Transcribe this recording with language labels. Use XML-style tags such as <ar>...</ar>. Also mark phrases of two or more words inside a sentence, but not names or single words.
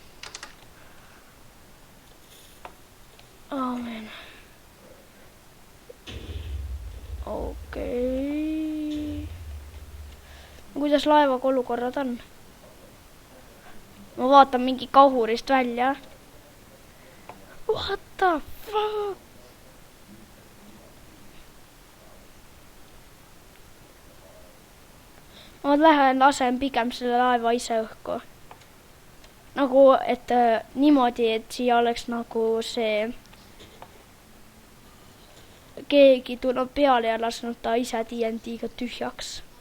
<et>Aamen. Okei. Kuidas laevaga olukorrad on? Ma vaatan mingi kahurist välja.</et> <en>What the fuck?</en> <et>Ma lähen lasen pigem selle laeva ise õhku. Nagu, et niimoodi, et siia oleks nagu see... Keegi tuleb peale ja lasnud ta ise TNT-ga tühjaks.</et>